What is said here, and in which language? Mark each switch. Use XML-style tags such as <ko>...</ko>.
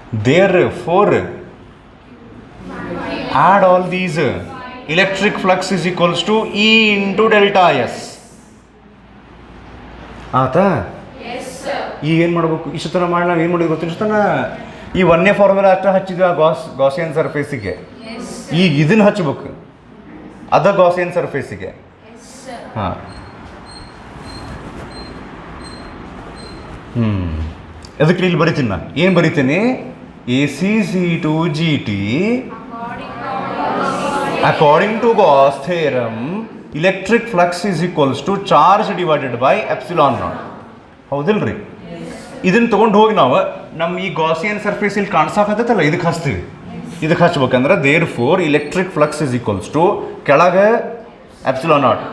<en>Therefore add all these, electric flux is equals to E into delta S.</en> <kn>ಆತಾ? ಈಗ ಏನು ಮಾಡ್ಬೇಕು? ಇಷ್ಟು ಥರ ಮಾಡಿ ನಾವು ಏನು ಮಾಡಿದ್ವಿ ಗೊತ್ತಿಷ್ಟು ಈ ಒಂದೇ ಫಾರ್ಮುಲಾ ಅಷ್ಟ ಹಚ್ಚಿದ್ವಿ ಆ ಗಾಸಿಯನ್ ಸರ್ಫೇಸಿಗೆ. ಈಗ ಇದನ್ನು ಹಚ್ಬೇಕು, ಅದ ಗಾಸಿಯನ್ ಸರ್ಫೇಸಿಗೆ. ಹಾಂ, ಅದಕ್ಕೆ ಇಲ್ಲಿ ಬರಿತೀನಿ ನಾನು. ಏನು ಬರಿತೀನಿ?</kn> <en>AC/C2/GT according to Gauss theorem electric flux is equals to charge divided by epsilon naught.</en> <kn>ಹೌದಿಲ್ರಿ? ಇದನ್ನು ತೊಗೊಂಡು ಹೋಗಿ ನಾವು ನಮ್ಮ ಈ ಗಾಸಿಯನ್ ಸರ್ಫೇಸ್ ಇಲ್ಲಿ ಕಾಣಿಸಾಕತ್ತಲ್ಲ, ಇದಕ್ಕೆ ಹಚ್ತೀವಿ. ಇದಕ್ಕೆ ಹಚ್ಬೇಕಂದ್ರೆ</kn> <en>therefore electric flux is equals to ಕೆಳಗೆ epsilon naught.</en>